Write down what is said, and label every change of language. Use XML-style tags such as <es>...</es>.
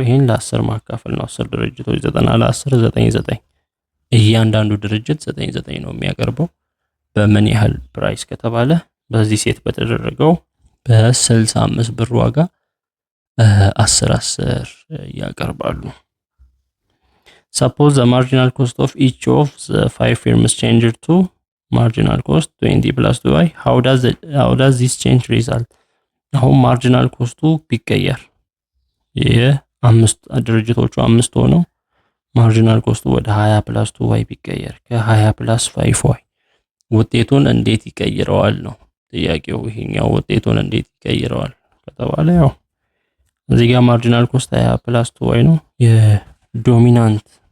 <am>ይሄን ለ10 ማካፈል ነው። 10 ድርጅቶች 90 ለ10 99 እያንዳንዱ ድርጅት 99 ነው የሚያቀርበው። በምን ያህል ፕራይስ ከተባለ በዚህ ሴት በተደረገው በ65 ብር ዋጋ 10 ያቀርባሉ።</am> <en>Suppose the marginal cost of each of the 5 firms changed to marginal cost 20 plus 2y. How does this change result?</en> <am>አሁን ማርጂናል ኮስቱ ቢቀየር የአምስት ድርጅቶቹ 5 ሆነው ማርጂናል ኮስቱ ወደ 20 plus 2y ቢቀየር ከ20 plus 5y ውጤቱን እንዴት ይቀይረዋል ነው ጥያቄው። ይሄኛው ውጤቱን እንዴት ይቀይረዋል ከተባለ ያው እዚህ ጋር ማርጂናል ኮስት 20 plus 2y ነው። የዶሚናንት</am>